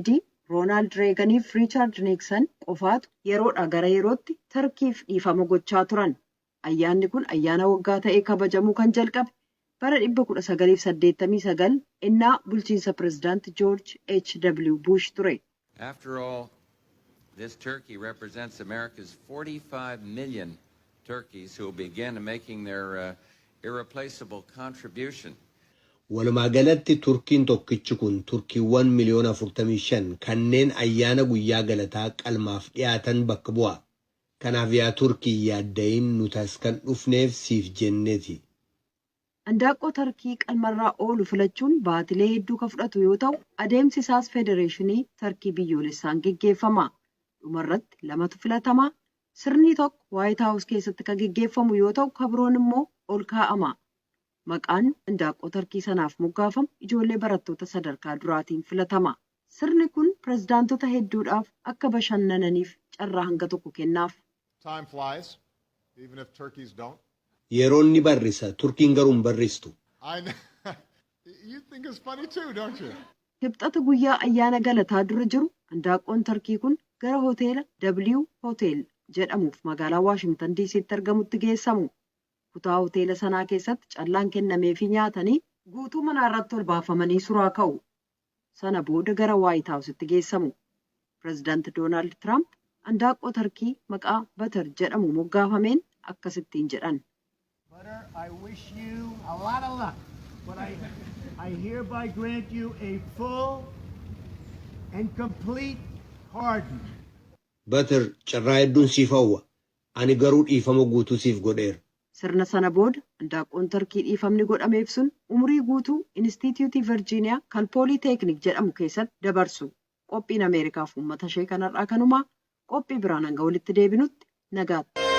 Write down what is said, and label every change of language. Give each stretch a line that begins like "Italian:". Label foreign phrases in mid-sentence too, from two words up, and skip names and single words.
Oromo: Kennedy Roonaald Reeganiif Riichaard Niiksan qofaatu yeroodhaa gara yerootti Tarkiif dhiifama gochaa turan. Ayyaanni kun ayyaana waggaa ta'ee kabajamuu kan jalqabe bara 1989 innaa bulchiinsa pirezidaanti George H.W. Bush ture.
English: After all, this turkey represents America's 45 million turkeys who will begin making their irreplaceable contribution.
Oromo: Walumaa galatti turkiin tokkichi kun turkiiwwan miliyoona 45 kanneen ayyaana guyyaa galataa qalmaaf dhiyaatan bakka bu'a. Kanaaf yaa turkii yaaddayin nutas kan dhufneef siif jenneeti. Handaaqqoo tarkii qalmarraa oolu filachuun baatilee hedduu kan fudhatu yoo ta'u adeemsi isaas federeeshinii tarkii biyyoolessaan geggeeffama. Dhumarratti lamatu filatamaa. Sirni tokko Waayit Haawus keessatti kan geggeeffamu yoo ta'u kabroon immoo ol kaa'ama. Maqaan handaaqqoo tarkii sanaaf moggaafamu ijoollee barattoota sadarkaa duraatiin filatama. Sirni kun pirezidaantota hedduudhaaf akka bashannananiif carraa hanga tokko kennaaf.
English: Time flies, even if turkeys don't.
Oromo: Yeroon ni barrisa, turkiin garuu hin barristu.
English: You think it's funny too, don't you?
Oromo: Kibxata guyyaa ayyaana galataa dura jiru handaaqqoon tarkii kun gara hoteela W Hotel jedhamuuf magaalaa Waashingtan DC'tti argamutti geessamu. Kutaa hoteela sanaa keessatti callaan kennameefii nyaatanii guutuu manaa irratti ol baafamanii suraa ka'u. Sana booda gara Waayit Haawusitti geessamu. Pireezidaanti Doonaald Tiraamp handaaqqoo tarkii maqaa Batar jedhamu moggaafameen akkasittiin jedhan.
English: Butter, I wish you a lot of luck, but I hereby grant you a full and complete pardon.
Oromo: Batar carraa hedduun siif hawwa. Ani garuu dhiifama guutuu siif godheera. Sirna sana booda handaaqqoon tarkii dhiifamni godhameef sun umurii guutuu Inistituutii Virjiiniyaa kan Pooliiteeknik jedhamu keessatti dabarsu. Qophiin Ameerikaaf uummata ishee kanarraa kanumaa qophii biraan hanga walitti deebinutti nagaatti.